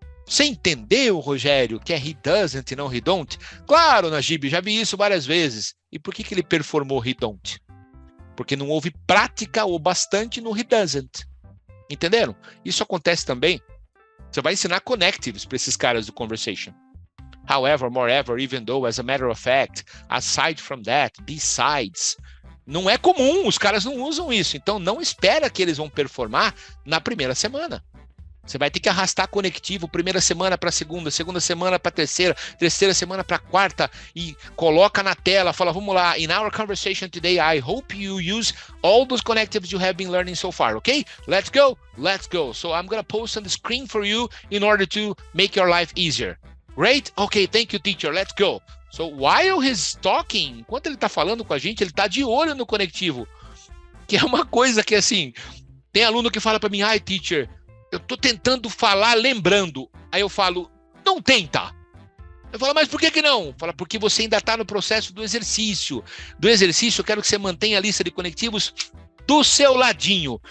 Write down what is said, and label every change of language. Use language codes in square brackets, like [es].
[pt] Você entendeu, Rogério, que é [en] he doesn't [pt] e não [en] he don't? [pt] Claro, Najib, já vi isso várias vezes. E por que ele performou [en] he don't? [pt] Porque não houve prática o bastante no [en] he doesn't. [pt] Entenderam? Isso acontece também. Você vai ensinar connectives para esses caras do conversation. [en] However, moreover, even though, as a matter of fact, aside from that, besides. [pt] Não é comum, os caras não usam isso. Então, não espera que eles vão performar na primeira semana. Você vai ter que arrastar conectivo, primeira semana para segunda semana para terceira semana para quarta, e coloca na tela, fala, vamos lá, [en] in our conversation today, I hope you use all those connectives you have been learning so far, okay? Let's go. So I'm gonna post on the screen for you in order to make your life easier. Great? Okay, thank you, teacher, let's go. So while he's talking, [pt] enquanto ele está falando com a gente, ele está de olho no conectivo, que é uma coisa que, assim, tem aluno que fala para mim, ai, teacher, eu tô tentando falar lembrando. Aí eu falo, não tenta. Eu falo, mas por que não? Fala, porque você ainda está no processo do exercício. Do exercício, eu quero que você mantenha a lista de conectivos do seu ladinho.